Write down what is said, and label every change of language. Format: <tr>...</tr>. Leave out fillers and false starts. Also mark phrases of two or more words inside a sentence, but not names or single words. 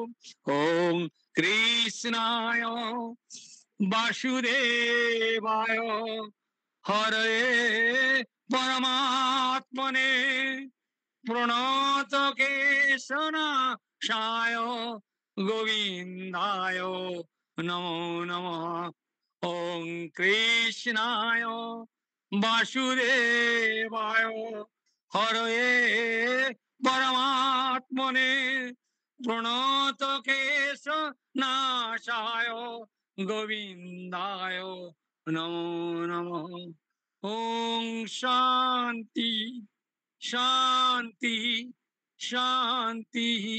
<sa>ওম কৃষ্ণায় বাসুদেবায়, হরে পরমাত্মনে, প্রণত কেশনাশায়, গোবিন্দায় নমো নমঃ। ওম কৃষ্ণায় বাসুদেবায়, হরে পরমাত্মনে, প্রণত কেশনাশায়, গোবিন্দায় নমো নমঃ। ওম শান্তি শান্তি শান্তি।</sa>